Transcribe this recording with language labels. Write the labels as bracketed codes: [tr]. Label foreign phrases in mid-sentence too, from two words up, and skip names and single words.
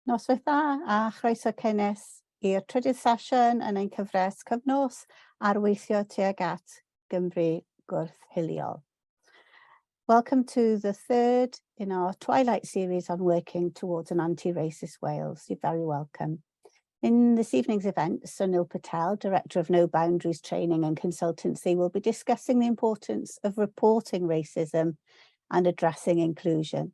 [cy] Noswaith dda a chroeso cynnes i'r trydydd sesiwn yn ein cyfres cyfnos arweithio tuag at Gymru gwrthhiliol. [en] Welcome to the third in our Twilight series on working towards an anti-racist Wales. You're very welcome. In this evening's event, Sunil Patel, Director of No Boundaries Training and Consultancy, will be discussing the importance of reporting racism and addressing inclusion.